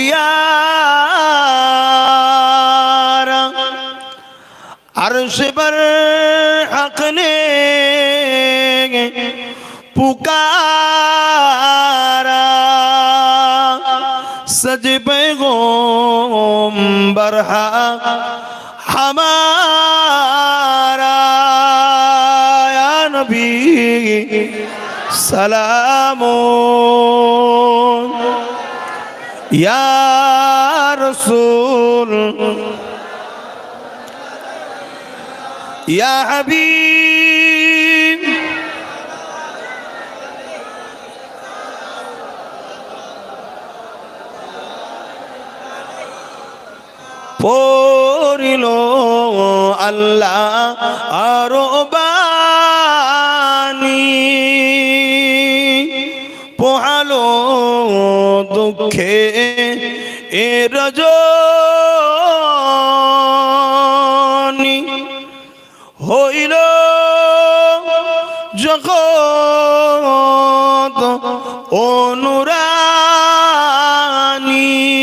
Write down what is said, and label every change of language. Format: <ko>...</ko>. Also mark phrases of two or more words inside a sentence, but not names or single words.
<ur>پیارا عرش پر حق نے پکارا سج پیغمبر ہمارا یا نبی سلام یا رسول یا حبیب</ur> <bn>পড়িলো আল্লাহ আরো বাণী পোহালো দুঃখে এ রজনী হইল জগৎ অনুরানী</bn>